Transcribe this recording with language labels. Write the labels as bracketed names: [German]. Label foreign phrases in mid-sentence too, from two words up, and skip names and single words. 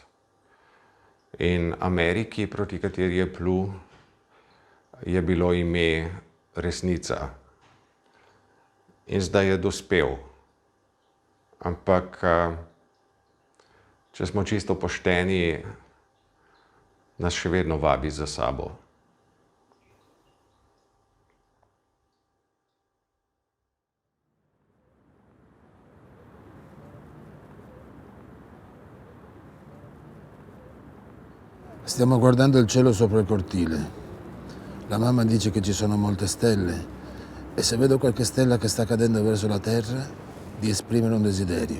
[Slovenian] In Ameriki, proti kateri je plul, je bilo ime Resnica. In zdaj je dospel. Ampak, če smo čisto pošteni, nas še vedno vabi za sabo. [Italian] Stiamo guardando il cielo sopra il cortile. La mamma dice che ci sono molte stelle e se vedo qualche stella che sta cadendo verso la terra, di esprimere un desiderio.